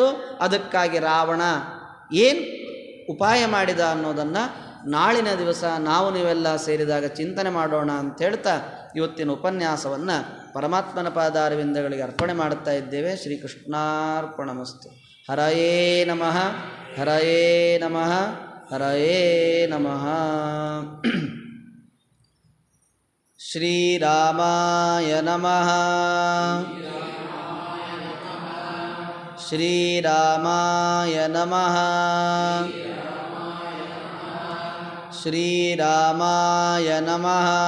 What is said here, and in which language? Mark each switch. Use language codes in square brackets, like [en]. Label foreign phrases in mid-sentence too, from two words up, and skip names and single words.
[kn] ಅದಕ್ಕಾಗಿ ರಾವಣ ಏನು ಉಪಾಯ ಮಾಡಿದ ಅನ್ನೋದನ್ನು ನಾಳಿನ ದಿವಸ ನಾವು ನೀವೆಲ್ಲ ಸೇರಿದಾಗ ಚಿಂತನೆ ಮಾಡೋಣ ಅಂತ ಹೇಳ್ತಾ ಇವತ್ತಿನ ಉಪನ್ಯಾಸವನ್ನು ಪರಮಾತ್ಮನ ಪಾದಾರವಿಂದಗಳಿಗೆ ಅರ್ಪಣೆ ಮಾಡುತ್ತಾ ಇದ್ದೇವೆ. [sa] ಶ್ರೀಕೃಷ್ಣಾರ್ಪಣಮಸ್ತು. ಹರಯೇ ನಮಃ, ಹರಯೇ ನಮಃ, ಹರಯೇ ನಮಃ. ಶ್ರೀರಾಮಾಯ ನಮಃ, ಶ್ರೀರಾಮಾಯ ನಮಃ, ಶ್ರೀರಾಮಾಯ ನಮಃ,